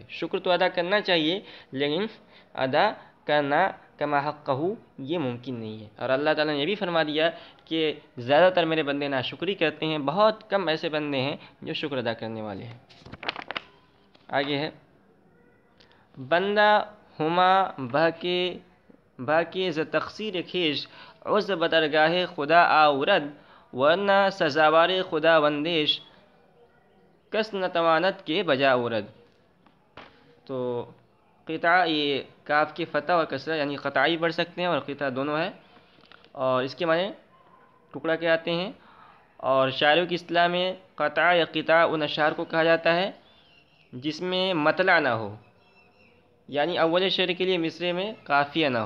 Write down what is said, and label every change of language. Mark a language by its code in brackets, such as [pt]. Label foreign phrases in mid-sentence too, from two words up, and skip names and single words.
[ur] شکر تو ادا کرنا چاہیے، لیکن ادا کرنا [ar] کما حقہ [ur] یہ ممکن نہیں ہے. اور اللہ تعالیٰ نے یہ بھی فرما دیا کہ زیادہ تر میرے بندے ناشکری کرتے ہیں، بہت کم ایسے بندے ہیں جو شکر ادا کرنے والے ہیں. آگے ہے [fa] بندہ ہما بہ کے ز تقصیر خیش عز بدرگاہ خدا آورد، ورنہ سزاوار خدا بندیش کس نتوانت کے بجا اورد. [ur] تو قطع یہ کاف کے فتح اور کسرہ یعنی قطعی پڑھ سکتے ہیں، اور قطع دونوں ہے، اور اس کے معنی ٹکڑا کے آتے ہیں. اور شاعروں کی اصطلاح میں قطع یا قطع ان اشعار کو کہا جاتا ہے جس میں مطلع نہ ہو، یعنی اول شعر کے لیے مصرے میں قافیہ نہ ہو.